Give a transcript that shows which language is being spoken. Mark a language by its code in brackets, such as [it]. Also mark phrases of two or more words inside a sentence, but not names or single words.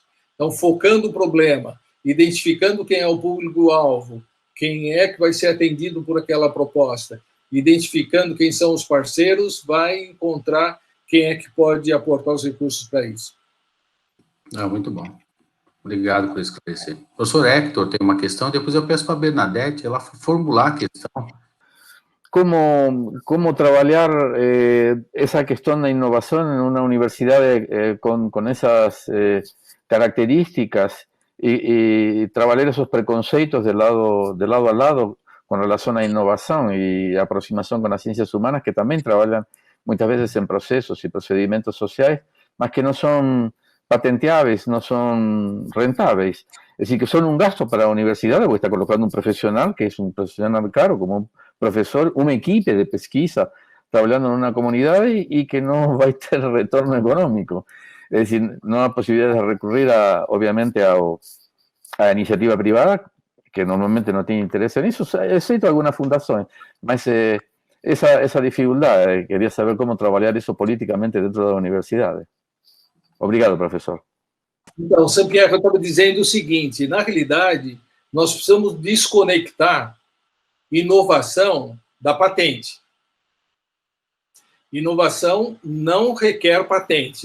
[pt] Então, focando o problema, identificando quem é o público-alvo, quem é que vai ser atendido por aquela proposta, identificando quem são os parceiros, vai encontrar quem é que pode aportar os recursos para isso. Muito bom. Obrigado por esclarecer. Professor Hector tem uma questão, depois eu peço para a Bernadette ela formular a questão. [es] ¿Cómo trabajar esa cuestión de innovación en una universidad con esas características y trabajar esos preconceitos de lado a lado con relación a innovación y aproximación con las ciencias humanas, que también trabajan muchas veces en procesos y procedimientos sociales, más que no son patenteables, no son rentables? Es decir, que son un gasto para la universidad, porque está colocando un profesional, que es un profesional caro, como profesor, una [pt] equipe de pesquisa [es] trabajando en una comunidad y que no va a tener retorno económico. Es decir, no hay posibilidad de recurrir, obviamente, a iniciativa privada, que normalmente no tiene interés en eso, excepto algunas fundaciones. Mas esa dificuldad, quería saber cómo trabajar eso políticamente dentro [pt] das universidades. Obrigado, professor. Então, Saint-Pierre, eu estava dizendo o seguinte, na realidade, nós precisamos desconectar inovação da patente. Inovação não requer patente.